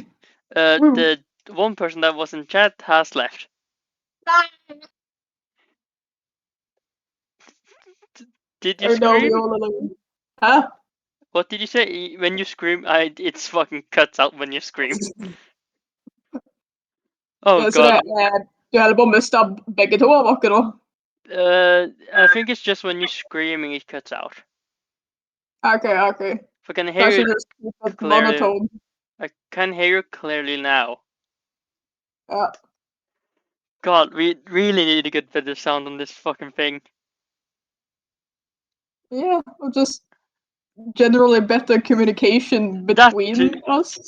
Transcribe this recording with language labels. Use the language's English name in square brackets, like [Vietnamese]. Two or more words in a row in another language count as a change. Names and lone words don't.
[English] The one person that was in chat has left. Did you Oh no, we scream? all alone. Huh? What did you say? When you scream, it's fucking cuts out when you scream. Oh [Norwegian] Så [English] god. [Norwegian] du holder på å miste begge to av dere, da? [English] I think it's just when you're screaming it cuts out. Okay. If I can I hear should you just keep it clearly, monotone. I can hear you clearly now. Yeah. God, we really need to get better sound on this fucking thing. Yeah, or just generally better communication between us.